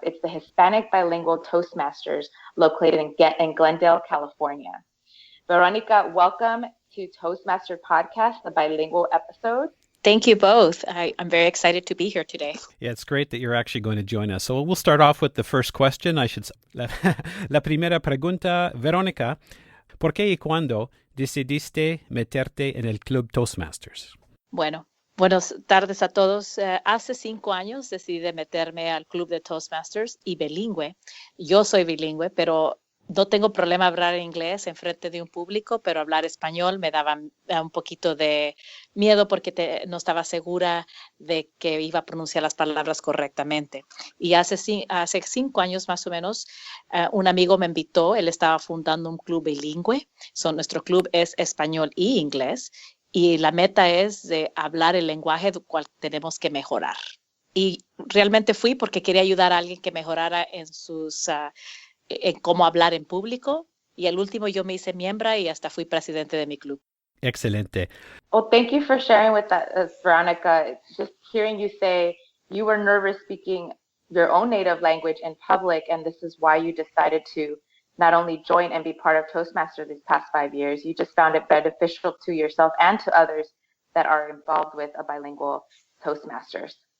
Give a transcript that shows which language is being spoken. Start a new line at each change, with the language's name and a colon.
English: It's the Hispanic Bilingual Toastmasters located in Glendale, California. Veronica, welcome to Toastmaster Podcast, the bilingual episode. Thank you both. I'm very excited to be here today. Yeah, it's great that you're actually going to join us. So we'll start off with the first question.
Spanish: La primera pregunta, Veronica, ¿por qué y cuándo decidiste meterte en el Club Toastmasters? Bueno, Buenas tardes a todos. Hace 5 años decidí meterme al club de Toastmasters y bilingüe. Yo soy bilingüe, pero no tengo problema hablar inglés en frente de un público, pero hablar español me daba un poquito de miedo porque no estaba segura de que iba a pronunciar las palabras correctamente. Y hace 5 años más o menos, un amigo me invitó, él estaba fundando un club bilingüe. Nuestro club es español y inglés. Y la meta es de hablar el lenguaje del cual tenemos que mejorar. Y realmente fui porque quería ayudar a alguien que mejorara en cómo hablar en público. Y al último yo me hice miembro y hasta fui presidente de mi club. Excelente.
English: Well, thank you for sharing with us, Veronica. Just hearing you say you were nervous speaking your own native language in public, and this is why you decided to not only join and be part of Toastmasters these past 5 years, you just found it beneficial to yourself and to others that are involved with a bilingual Toastmasters.